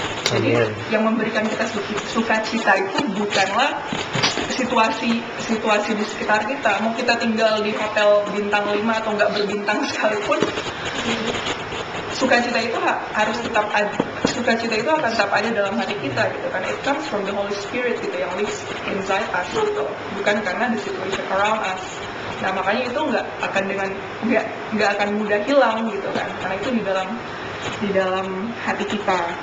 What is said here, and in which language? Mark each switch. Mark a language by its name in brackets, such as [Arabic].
[Indonesian] Jadi yang memberikan kita sukacita itu bukanlah situasi di sekitar kita. Mau kita tinggal di hotel bintang 5 atau nggak berbintang sekalipun, sukacita itu harus tetap ada. Sukacita itu akan tetap ada dalam hati kita gitu kan. [English] It comes from the Holy Spirit gitu, [Indonesian] yang [English] lives inside us gitu. [Indonesian] Bukan karena [English] the situation around us. [Indonesian] Nah makanya itu nggak akan mudah hilang gitu kan. Karena itu di dalam hati kita.